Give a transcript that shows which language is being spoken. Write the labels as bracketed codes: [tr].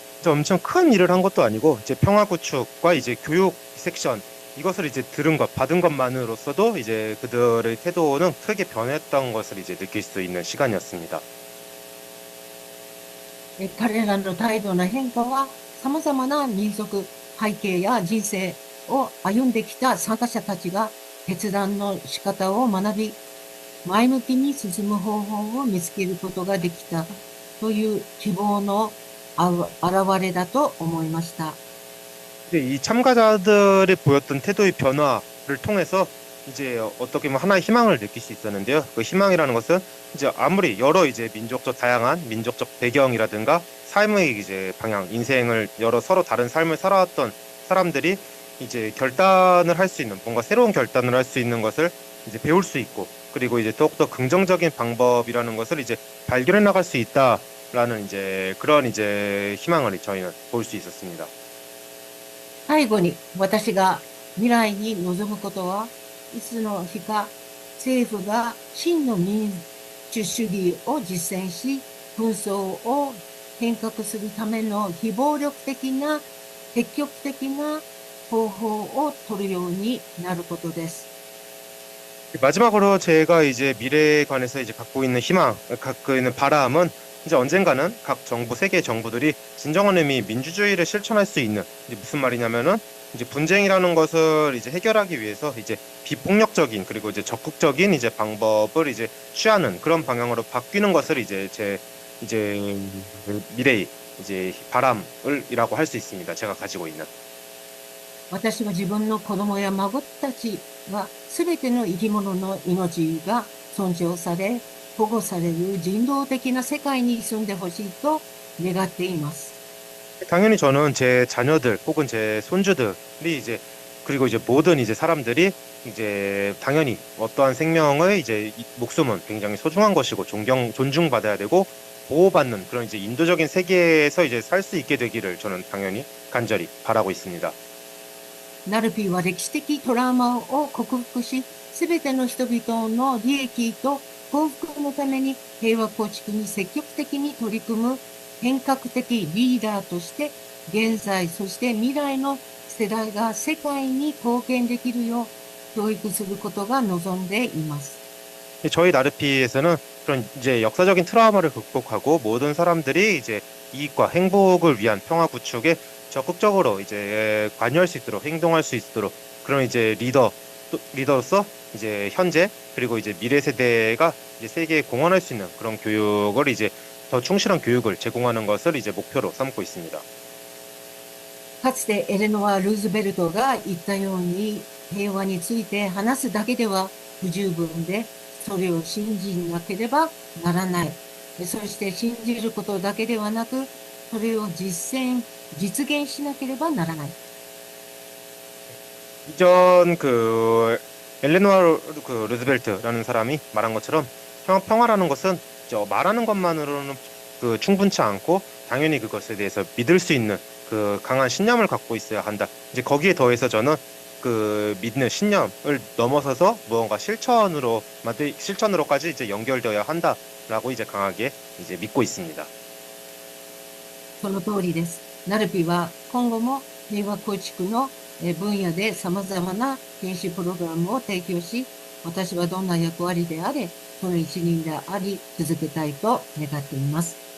[ko] 엄청 큰 일을 한 것도 아니고 이제 평화 구축과 이제 교육 섹션 이것을 이제 받은 것만으로서도 이제 그들의 태도는 크게 변했던 것을 이제 느낄 수 있는 시간이었습니다. [ja] 彼らの態度の変化は様々な民族背景や人生を歩んできた参加者たちが決断の仕方を学び、前向きに進む方法を見つけることができたという希望の表れだと思いました。 [ko] 이 참가자들이 보였던 태도의 변화를 통해서 이제 어떻게 보면 하나의 희망을 느낄 수 있었는데요. 그 희망이라는 것은 이제 아무리 여러 이제 민족적 다양한 민족적 배경이라든가 삶의 이제 방향, 인생을 여러 서로 다른 삶을 살아왔던 사람들이 이제 결단을 할 수 있는 뭔가 새로운 결단을 할 수 있는 것을 이제 배울 수 있고 그리고 이제 더욱더 긍정적인 방법이라는 것을 이제 발견해 나갈 수 있다라는 이제 그런 이제 희망을 저희는 볼 수 있었습니다. [ja] 最後に私が未来に望むことはいつの日か政府が真の民主主義を実践し紛争を変革するための非暴力的な積極的な方法を取るようになることです。 [ko] 마지막으로 제가 이제 미래에 관해서 이제 갖고 있는 희망, 갖고 있는 바람은 이제 언젠가는 각 정부, 세계 정부들이 진정한 의미 민주주의를 실천할 수 있는 이제 무슨 말이냐면은 이제 분쟁이라는 것을 이제 해결하기 위해서 이제 비폭력적인 그리고 이제 적극적인 이제 방법을 이제 취하는 그런 방향으로 바뀌는 것을 이제 제 이제 미래의 이제 바람을이라고 할 수 있습니다. 제가 가지고 있는. [ja] 私は自分の子供や孫たちが全ての生き物の命が尊重され、保護される人道的な世界に住んでほしいと願っています。 [ko] 당연히 저는 제 자녀들 혹은 제 손주들이 이제 그리고 이제 모든 이제 사람들이 이제 당연히 어떠한 생명의 이제 목숨은 굉장히 소중한 것이고 존중받아야 되고 보호받는 그런 이제 인도적인 세계에서 이제 살 수 있게 되기를 저는 당연히 간절히 바라고 있습니다. [ja] ナルピーは歴史的トラウマを克服し、すべての人々の利益と幸福のために平和構築に積極的に取り組む変革的リーダーとして、現在そして未来の世代が世界に貢献できるよう教育することが望んでいます。 [ko] 저희 나르피에서는 그런 이제 역사적인 트라우마를 극복하고 모든 사람들이 이제 이익과 행복을 위한 평화 구축에 적극적으로 이제 관여할 수 있도록 행동할 수 있도록 그런 이제 리더로서 이제 현재 그리고 이제 미래 세대가 이제 세계에 공헌할 수 있는 그런 교육을 이제 더 충실한 교육을 제공하는 것을 이제 목표로 삼고 있습니다. [ja] かつてエレノア・ルーズベルトが言ったように、平和について話すだけでは不十分で、それを信じなければならない。そして信じることだけではなく、それを実現しなければならない。 [ko] 이전 그 엘레노아 그 루즈벨트라는 사람이 말한 것처럼 평화라는 것은 말하는 것만으로는 그 충분치 않고 당연히 그것에 대해서 믿을 수 있는 그 강한 신념을 갖고 있어야 한다. 이제 거기에 더해서 저는 그 믿는 신념을 넘어서서 무언가 실천으로까지 이제 연결되어야 한다라고 이제 강하게 이제 믿고 있습니다. [ja] その通りです。ナルピは今後も平和構築の分野で様々な研修プログラムを提供し、私はどんな役割であれ、その一員であり続けたいと願っています。